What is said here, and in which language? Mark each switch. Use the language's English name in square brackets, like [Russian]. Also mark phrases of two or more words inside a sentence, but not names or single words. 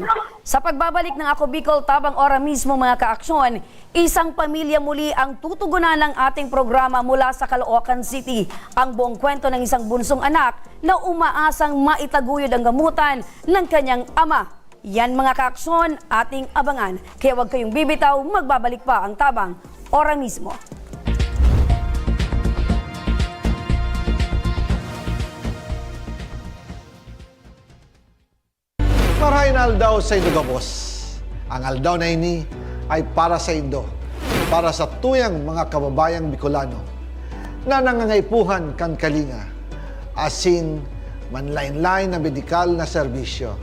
[Filipino] Sa pagbabalik ng Ako Bicol tabang ora mismo mga kaaksyon, isang pamilya muli ang tutugunan ng ating programa mula sa Caloocan City. Ang buong kwento ng isang bunsong anak na umaasang maitaguyod ang gamutan ng kanyang ama. Yan mga kaaksyon, ating abangan. Kaya huwag kayong bibitaw, magbabalik pa ang tabang ora mismo. [Bikol] Marahin aldaw sa Indo Gabos. Ang aldaw na ini ay para sa Indo, para sa tuyang mga kababayang Bicolano na nangangaipuhan kan kalinga, asin manlain-lain na medikal na serbisyo.